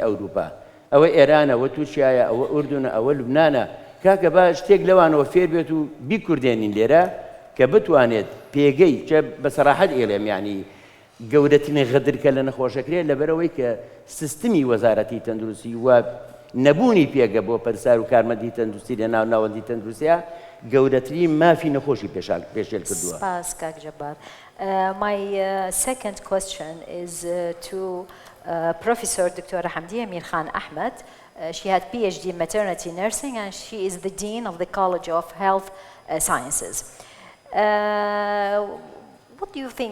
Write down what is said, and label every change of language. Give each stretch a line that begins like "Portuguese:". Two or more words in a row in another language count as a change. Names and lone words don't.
Central Kurdish: ئەوروپا ئەوە ئێرانە ئەوە تورکیایە ئەوە ئوردونە ئەوە لوبنانە کاکە با شتێک لەوانەوە فێر بێت و بیکوردێنین لێرە کە بتوانێت پێگەی چە بەسەراحەت ئێڵێم یعنی گەورەترین غەدرکە لە نەخۆشەکرێت لەبەرەوەی کە سیستمی وەزارەتی تەندروستی و نەبوونی پێگە بۆ پەرسار و کارمەندی تەندروستی لە ناو ناوەندی تەندروستیە گەورەترین مافی نەخۆشی پێشێل کردووە. سپاس کاک جەبار.
English: My second question is to Professor Dr. Hamdiya Mir Khan Ahmed. She had PhD in maternity nursing and she is the Dean of the College of Health Sciences. What do you think?